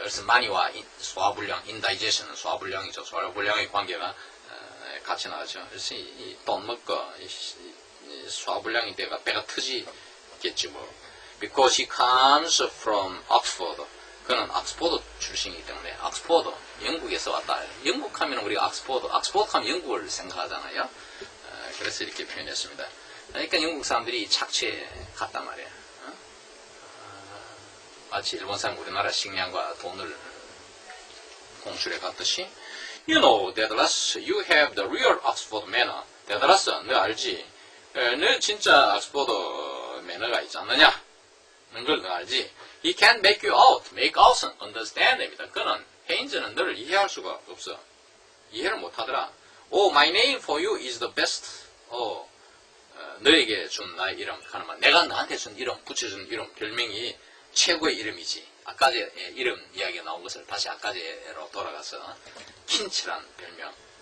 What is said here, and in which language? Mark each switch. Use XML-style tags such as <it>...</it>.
<ko>그래서 money와 소화불량, indigestion은 소화불량이죠. 소화불량의 관계가 같이 나가죠. 그래서 이 돈 먹고 소화불량이 돼가 배가 터지겠지 뭐.</ko> <en>Because he comes from Oxford.</en> <ko>그는 옥스포드 출신이기 때문에 옥스포드, 영국에서 왔다. 영국 하면 우리가 옥스포드 하면 영국을 생각하잖아요. 그래서 이렇게 표현했습니다. 그러니까 영국 사람들이 착취에 갔단 말이에요. 마치 일본 사람 우리나라 식량과 돈을 공출해 갔듯이</ko> <en>You know, Daedalus, you have the real Oxford manner.</en> <ko>Daedalus, 너 알지? 너 진짜 옥스포드 매너가 있지 않느냐? 는 걸 너 알지?</ko> <en>He can't make you out.</en> <ko>Make out은 understand입니다. 그는 헤인즈는 너를 이해할 수가 없어. 이해를 못하더라.</ko> <en>Oh, my name for you is the best.</en> <ko>너에게 준 나의 이름. 하나만 내가 너한테 준 이름, 붙여준 이름, 별명이 최고의 이름이지. 아까제 이름 이야기가 나온 것을 다시 아까제로 돌아가서 킨치란 별명.</ko>